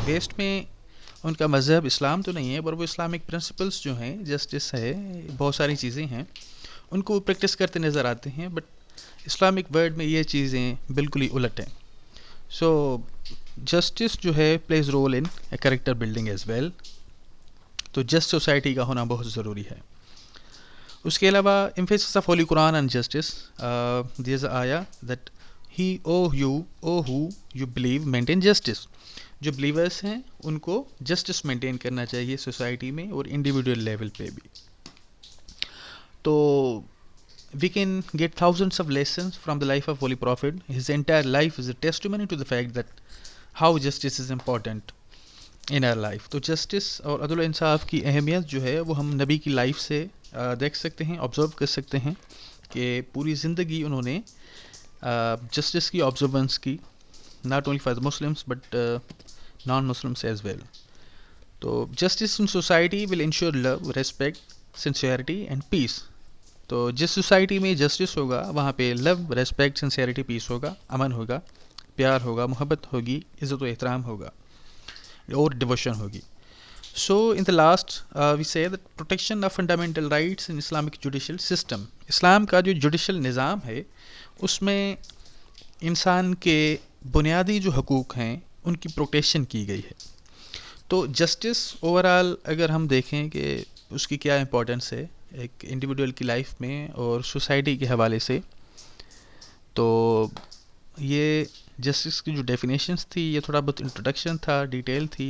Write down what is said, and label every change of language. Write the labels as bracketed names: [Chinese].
[Urdu] Waste میں ان کا مذہب اسلام تو نہیں ہے پر وہ اسلامک پرنسپلس جو ہیں، جسٹس ہے، بہت ساری چیزیں ہیں، ان کو وہ پریکٹس کرتے نظر آتے ہیں. بٹ اسلامک ورڈ میں یہ چیزیں بالکل ہی الٹ ہیں. [English] So justice جو ہے plays role in character building as well. [Urdu] تو جسٹ سوسائٹی کا ہونا بہت ضروری ہے. اس کے علاوہ [English] emphasis of Holy Quran and justice, there is آیا that he who you believe maintain justice. [Urdu] جو بلیورس ہیں ان کو جسٹس مینٹین کرنا چاہیے سوسائٹی میں اور انڈیویجول لیول پہ بھی. [English] تو we can get thousands of lessons from the life of Holy Prophet. His entire life is a testimony to the fact that how justice is important in our life. [Urdu] تو justice اور عدل و انصاف کی اہمیت جو ہے وہ ہم نبی کی لائف سے دیکھ سکتے ہیں، آبزرو کر سکتے ہیں کہ پوری زندگی انہوں نے جسٹس کی آبزرونس کی، [English] Not only for the Muslims but non Muslims as well. تو justice in society will ensure love, respect, sincerity and peace. [Urdu] تو جس سوسائٹی میں جسٹس ہوگا وہاں پہ لو، ریسپیکٹ، سنسیئرٹی، پیس ہوگا، امن ہوگا، پیار ہوگا، محبت ہوگی، عزت و احترام ہوگا اور ڈیووشن ہوگی. [English] So in the last we say that protection of fundamental rights in Islamic judicial system. [Urdu] اسلام کا جو جوڈیشل نظام ہے اس میں انسان کے بنیادی جو حقوق ہیں ان کی پروٹیکشن کی گئی ہے. تو جسٹس اوور آل اگر ہم دیکھیں کہ اس کی کیا امپورٹنس ہے ایک انڈیویڈول کی لائف میں اور سوسائٹی کے حوالے سے، تو یہ جسٹس کی جو ڈیفینیشنس تھی یہ تھوڑا بہت انٹروڈکشن تھا، ڈیٹیل تھی.